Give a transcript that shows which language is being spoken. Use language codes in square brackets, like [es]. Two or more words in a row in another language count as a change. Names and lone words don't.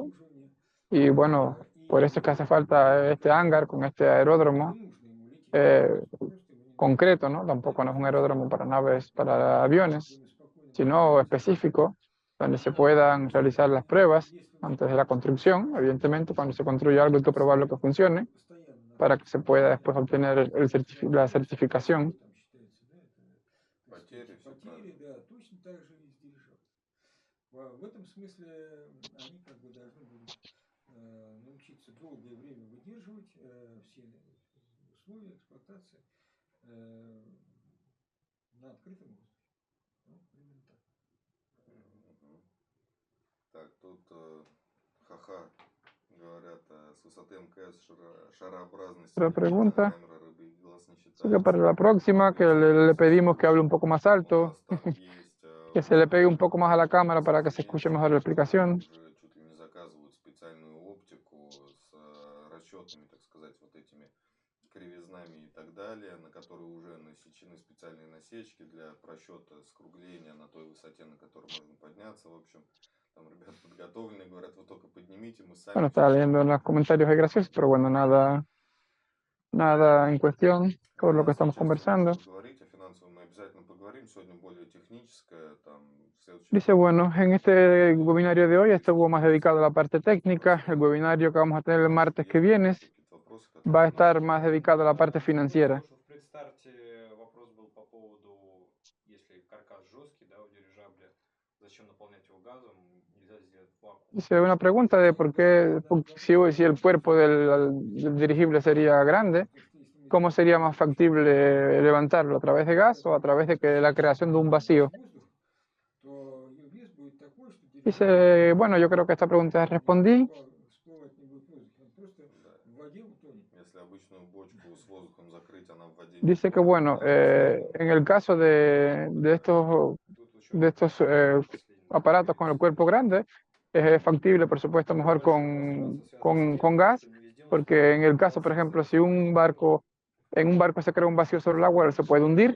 [es] Y bueno, por eso es que hace falta este hangar con este aeródromo concreto, ¿no? Tampoco no es un aeródromo para naves, para aviones, sino específico, donde se puedan realizar las pruebas antes de la construcción. Evidentemente, cuando se construye algo hay que probarlo que funcione para que se pueda después obtener la certificación. [ru] Потери, да, точно так же и с дирижаблем. В этом смысле они как бы должны будут научиться долгое время выдерживать все условия эксплуатации на открытом воздухе. Ну, примерно так. Так, тут ха-ха говорят, с высоты МКС шарообразность [es] Otra pregunta. [ru] камера рыбы и глаз не [es] Así que [ru] считается. [es] para la próxima, que le pedimos que hable un poco más [ru] У [es] alto, [ru] нас там есть [es] que se le pegue un poco más a la cámara para que se escuche mejor la explicación. [ru] уже чуть ли не заказывают специальную оптику с расчетными, так сказать, вот этими кривизнами и так далее, на которые уже насечены специальные насечки для просчета скругления на той высоте, на которой можно подняться. В общем, там ребята подготовленные говорят, вы только поднимите, мы сами... [es] Bueno, estaba leyendo los comentarios graciosos, pero bueno, nada en cuestión por lo que estamos conversando. [ru] Поговорить о финансовом мы обязательно поговорим, сегодня более техническое, там, в следующий [es] Dice, bueno, en este webinario de hoy estuvo más dedicado a la parte técnica. El webinario que vamos a tener el martes que viene va a estar más dedicado a la parte financiera. [ru] В предстарте вопрос был по поводу, если каркас жесткий, да, у дирижабля, зачем наполнять его газом, нельзя сделать вакуум. [es] Dice, una pregunta de por qué, si el cuerpo del dirigible sería grande, ¿cómo sería más factible levantarlo? ¿A través de gas o a través de la creación de un vacío? Dice, bueno, yo creo que esta pregunta ya respondí. [ru] Если обычную бочку с воздухом закрыть, она в воде... [es] Dice que, bueno, en el caso de estos aparatos con el cuerpo grande, es factible, por supuesto, mejor con gas, porque en el caso, por ejemplo, si en un barco se crea un vacío sobre el agua, se puede hundir.